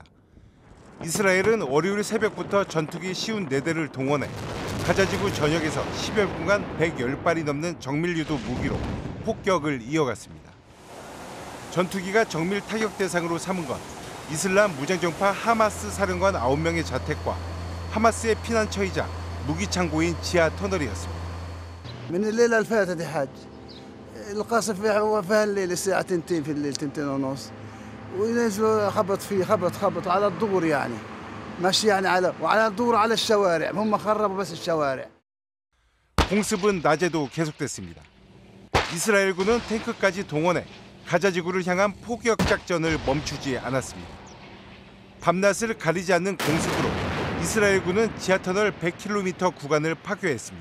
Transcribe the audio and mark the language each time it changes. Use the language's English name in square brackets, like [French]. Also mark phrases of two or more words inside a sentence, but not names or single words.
[Korean] 이스라엘은 월요일 새벽부터 전투기 54대를 동원해 가자 지구 전역에서 10여 분간 110발이 넘는 정밀유도 무기로 폭격을 이어갔습니다. 전투기가 정밀 타격 대상으로 삼은 건 이슬람 무장정파 하마스 사령관 9명의 자택과 하마스의 피난처이자 무기 창고인 지하 터널이었습니다. [Arabic] من الليلة اللي فاتت يا حاج القصف فيها الليل الساعة 2 في الليل 2 ونص وينزلوا خبط فيه خبط على الدور يعني ماشي يعني وعلى الدور على الشوارع هم خربوا بس الشوارع. [Korean] 공습은 낮에도 계속됐습니다. 이스라엘군은 탱크까지 동원해 가자 지구를 향한 포격 작전을 멈추지 않았습니다. 밤낮을 가리지 않는 공습으로 이스라엘군은 지하터널 100km 구간을 파괴했습니다.